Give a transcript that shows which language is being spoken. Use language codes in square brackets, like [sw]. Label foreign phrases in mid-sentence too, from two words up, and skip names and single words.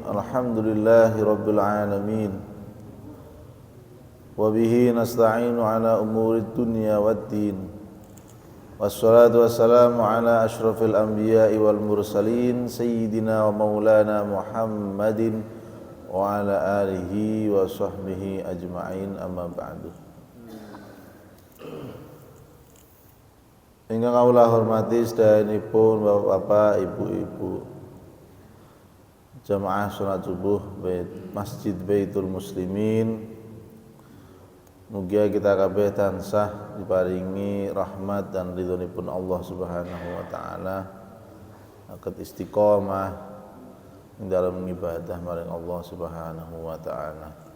[ar] الحمد لله رب العالمين. وبه نستعين على أمور الدنيا والدين. والصلاة والسلام على أشرف الأنبياء والمرسلين سيدنا ومولانا محمد وعلى آله وصحبه أجمعين، أما بعد. [jv] Ingkang kawula hormati sedayanipun bapak-bapak, ibu-ibu, jamaah salat subuh Masjid Baitul Muslimin, mugia kita kabeh tansah diparingi rahmat dan ridhonipun [ar] الله سبحانه وتعالى, [jv] aket istiqomah ing dalam ibadah maring [ar] الله سبحانه وتعالى.